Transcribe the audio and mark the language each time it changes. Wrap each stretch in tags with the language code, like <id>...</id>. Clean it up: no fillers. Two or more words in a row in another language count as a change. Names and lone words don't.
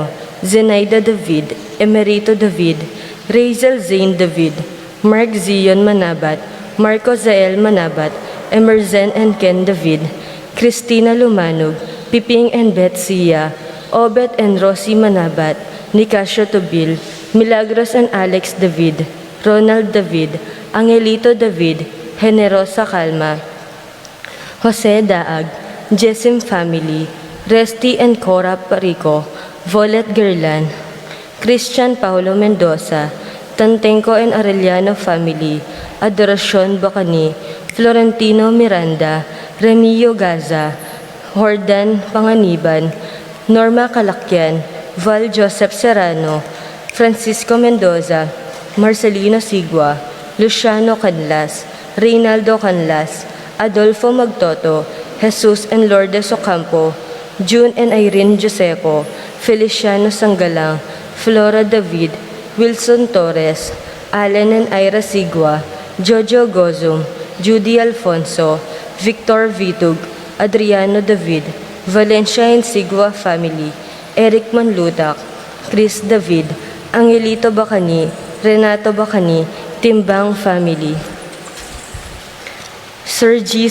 <en>Zenaida David, Emerito David, Razel Zane David, Mark Zion Manabat, Marco Zael Manabat, Emerzen and Ken David, Christina Lumanog, Piping and Betsia, Obet and Rosie Manabat, Nicasio Tobil, Milagros and Alex David, Ronald David, Angelito David, Generosa Calma, Jose Daag, Jessim family, Resty and Cora Parico, Volet Gerlan, Christian Paulo Mendoza, Tantenco and Arellano family, Adoracion Bacani, Florentino Miranda, Remillo Gaza, Hordan Panganiban, Norma Calacyan, Val Joseph Serrano, Francisco Mendoza, Marcelino Sigua, Luciano Canlas, Reynaldo Canlas, Adolfo Magtoto, Jesus and Lourdes Ocampo, June and Irene Joseco, Feliciano Sanggalang, Flora David, Wilson Torres, Allen and Ira Sigua, Jojo Gozum, Judy Alfonso, Victor Vitug, Adriano David, Valencia and Sigua family, Eric Manlutak, Chris David, Angelito Bacani, Renato Bacani, Timbang family, Sir G.</en>